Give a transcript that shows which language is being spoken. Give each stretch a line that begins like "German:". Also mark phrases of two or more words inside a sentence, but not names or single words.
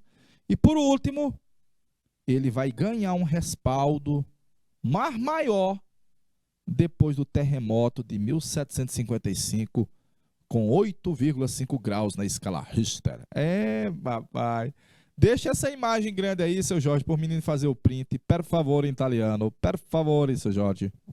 Portuguese: E por último, ele vai ganhar um respaldo maior depois do terremoto de 1755, com 8,5 graus na escala Richter. Papai. Deixa essa imagem grande aí, seu Jorge, por menino fazer o print.
Italian: Per favore,
Portuguese: em italiano.
Italian: Per favore,
Portuguese: seu Jorge.